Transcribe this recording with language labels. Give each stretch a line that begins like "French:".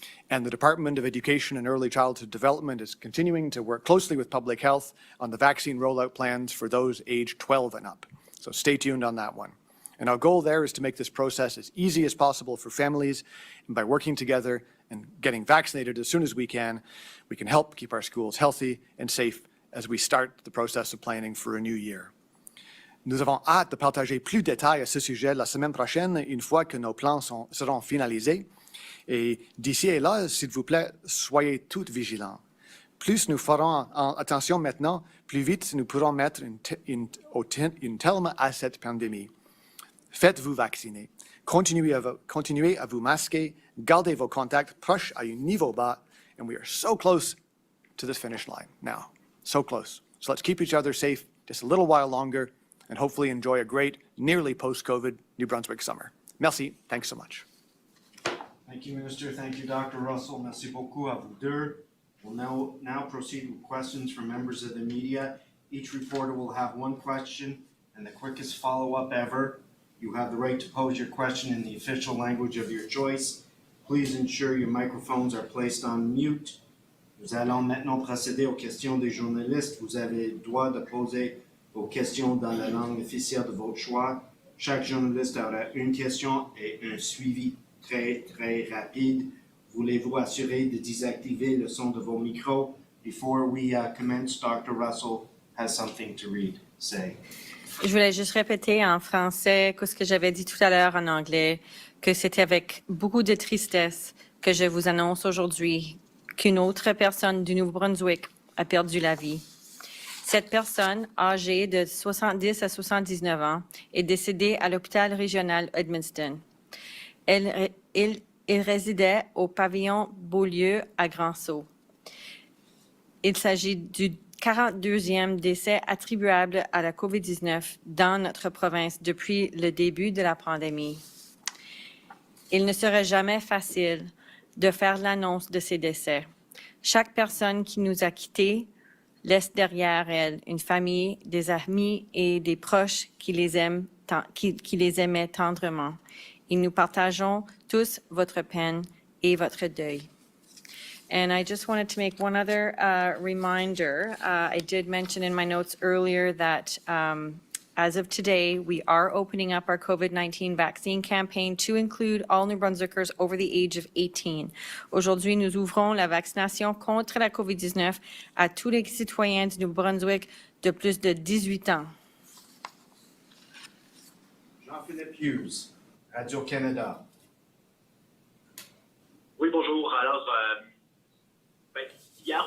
English: And the Department of Education and Early Childhood Development is continuing to work closely with public health on the vaccine rollout plans for those aged 12 and up. So stay tuned on that one. And our goal there is to make this process as easy as possible for families, and by working together and getting vaccinated as soon as we can help keep our schools healthy and safe as we start the process of planning for a new year.
French: Nous avons hâte de partager plus de détails à ce sujet la semaine prochaine, une fois que nos plans seront finalisés. Et d'ici et là, s'il vous plaît, soyez tous vigilants. Plus nous ferons attention maintenant, plus vite nous pourrons mettre un terme à cette pandémie. Faites-vous vacciner. Continuez à vous masquer. Gardez vos contacts proches à un niveau bas.
English: And we are so close to this finish line now. So close. So let's keep each other safe just a little while longer and hopefully enjoy a great, nearly post-COVID New Brunswick summer.
French: Merci.
English: Thanks so much. Thank you, Minister. Thank you, Dr. Russell.
French: Merci beaucoup à vous deux.
English: We'll now proceed with questions from members of the media. Each reporter will have one question and the quickest follow-up ever. You have the right to pose your question in the official language of your choice. Please ensure your microphones are placed on mute.
French: Nous allons maintenant procéder aux questions des journalistes. Vous avez le droit de poser vos questions dans la langue officielle de votre choix. Chaque journaliste aura une question et un suivi très rapide. Voulez-vous assurer de désactiver le son de vos micros?
English: Before we commence, Dr. Russell has something to say.
French: Je voulais juste répéter en français ce que j'avais dit tout à l'heure en anglais, que c'était avec beaucoup de tristesse que je vous annonce aujourd'hui qu'une autre personne du Nouveau-Brunswick a perdu la vie. Cette personne, âgée de 70 à 79 ans, est décédée à l'hôpital régional Edmundston. Il résidait au pavillon Beaulieu à Grand-Sault. Il s'agit du 42e décès attribuable à la COVID-19 dans notre province depuis le début de la pandémie. Il ne serait jamais facile de faire l'annonce de ces décès. Chaque personne qui nous a quittés laisse derrière elle une famille, des amis et des proches qui les aimaient tendrement. Et nous partageons tous votre peine et votre deuil.
English: And I just wanted to make one other reminder. I did mention in my notes earlier that as of today, we are opening up our COVID-19 vaccine campaign to include all New Brunswickers over the age of 18.
French: Aujourd'hui, nous ouvrons la vaccination contre la COVID-19 à tous les citoyens du Nouveau-Brunswick de plus de 18 ans. Jean-Philippe Hughes, Radio-Canada. Oui, bonjour. Alors, hier